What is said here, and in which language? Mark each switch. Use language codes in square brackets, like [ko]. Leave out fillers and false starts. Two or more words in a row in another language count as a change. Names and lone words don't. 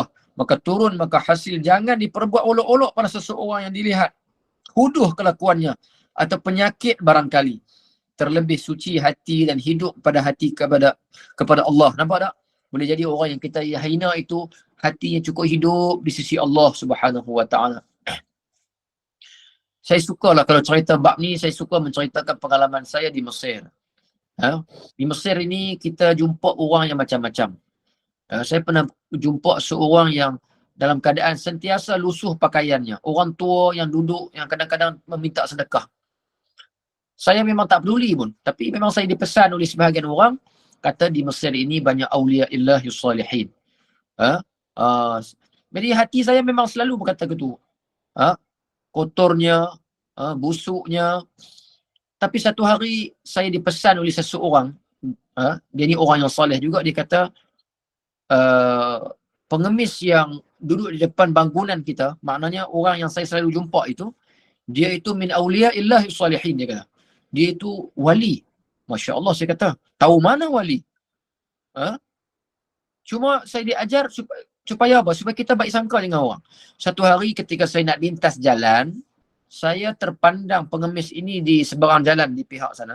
[ms] Maka turun, maka hasil jangan diperbuat olok-olok pada seseorang yang dilihat huduh kelakuannya atau penyakit barangkali. Terlebih suci hati dan hidup pada hati kepada Allah. Nampak tak? Boleh jadi orang yang kita hina itu hatinya cukup hidup di sisi Allah [ar] سبحانه وتعالى. [ms] Saya sukalah kalau cerita bab ni, saya suka menceritakan pengalaman saya di Mesir. Di Mesir ini kita jumpa orang yang macam-macam. Saya pernah jumpa seorang yang dalam keadaan sentiasa lusuh pakaiannya. Orang tua yang duduk, yang kadang-kadang meminta sedekah. Saya memang tak peduli pun. Tapi memang saya dipesan oleh sebahagian orang, kata di Mesir ini banyak [ar] أولياء الله الصالحين. [ms] Jadi hati saya memang selalu berkata gitu. Kotornya, busuknya. Tapi satu hari saya dipesan oleh seseorang, dia ni orang yang soleh juga, dia kata pengemis yang duduk di depan bangunan kita, maknanya orang yang saya selalu jumpa itu, dia itu [ar] من أولياء الله الصالحين, [ms] dia kata. Dia itu wali. [ar] ما شاء الله, [ms] saya kata, tahu mana wali? Cuma saya diajar supaya apa? Supaya kita baik sangka dengan orang. Satu hari ketika saya nak lintas jalan, saya terpandang pengemis ini di seberang jalan di pihak sana.